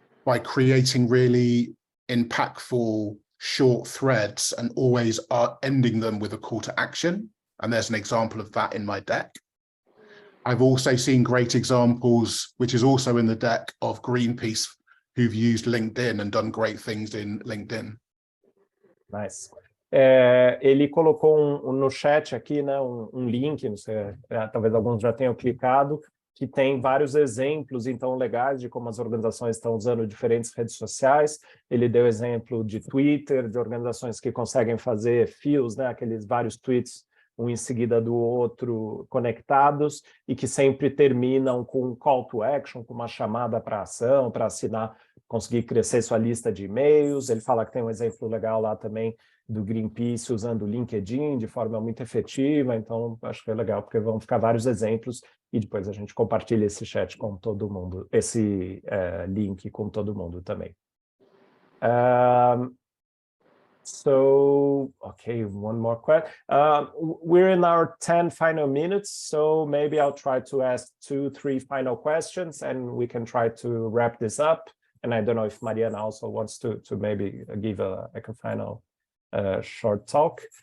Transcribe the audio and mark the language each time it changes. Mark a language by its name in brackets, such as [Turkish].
[English] by creating really impactful short threads and always ending them with a call to action. And there's an example of that in my deck. I've also seen great examples, which is also in the deck, of Greenpeace who've used LinkedIn and done great things in LinkedIn. Nice. [Portuguese] Ele colocou no chat aqui, né, um link, não sei, talvez alguns já tenham clicado, que tem vários exemplos, então, legais de como as organizações estão usando diferentes redes sociais. Ele deu exemplo de Twitter, de organizações que conseguem fazer fios, né, aqueles vários tweets, um em seguida do outro, conectados, e que sempre terminam com um call to action, com uma chamada para ação, para assinar, conseguir crescer sua lista de e-mails. Ele fala que tem um exemplo legal lá também do Greenpeace usando o LinkedIn de forma muito efetiva, então acho que é legal, porque vão ficar vários exemplos, e depois a gente compartilha esse chat com todo mundo, esse link com todo mundo também. [English] So, okay, one more question. We're in our 10 final minutes, so maybe I'll try to ask 2-3 final questions, and we can try to wrap this up. And I don't know if Mariana also wants to maybe give a final short talk.